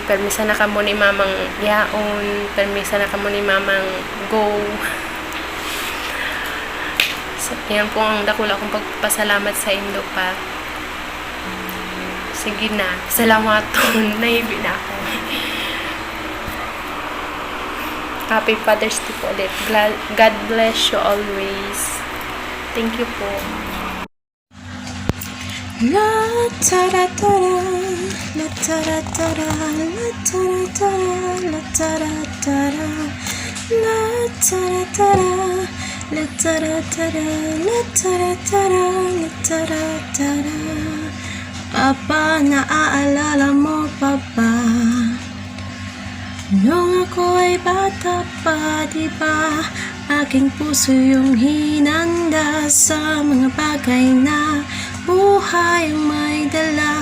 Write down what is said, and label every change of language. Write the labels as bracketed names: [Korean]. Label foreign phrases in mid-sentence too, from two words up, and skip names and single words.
[Bikol] Permisa na kamo ni mamang yaon. Permisa na kamo ni mamang go. So, yan po ang dakula kong pagpasalamat sa indo pa. Sige na. Salamaton. Naibi na ako. [English] Happy Father's Day po ulit. God bless you always. Thank you po. La tara tara, la tara tara, la tara tara, la tara tara, la tara tara, la tara tara, la tara tara, la tara tara. [Filipino] Papa, naaalala mo pa ba? Nung ako ay bata pa, di ba? Aking puso yung hinanda sa mga bagay na buhay ang may dala.